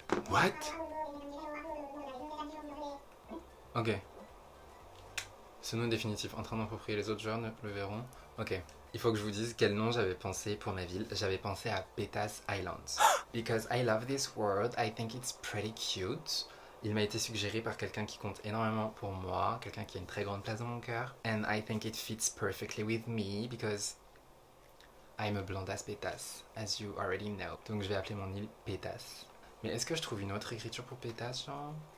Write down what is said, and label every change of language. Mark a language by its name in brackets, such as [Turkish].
[English] What? Ok. [French] Ce nom est définitif. En train d'approprier, les autres joueurs le verront. Ok. Il faut que je vous dise quel nom j'avais pensé pour ma ville. J'avais pensé à Petas Islands. [English] Because I love this world, I think it's pretty cute. [French] Il m'a été suggéré par quelqu'un qui compte énormément pour moi, quelqu'un qui a une très grande place dans mon cœur. [English] And I think it fits perfectly with me because I'm a blondasse Pétasse, as you already know. [French] Donc je vais appeler mon île Pétasse. Mais est-ce que je trouve une autre écriture pour Pétasse, genre?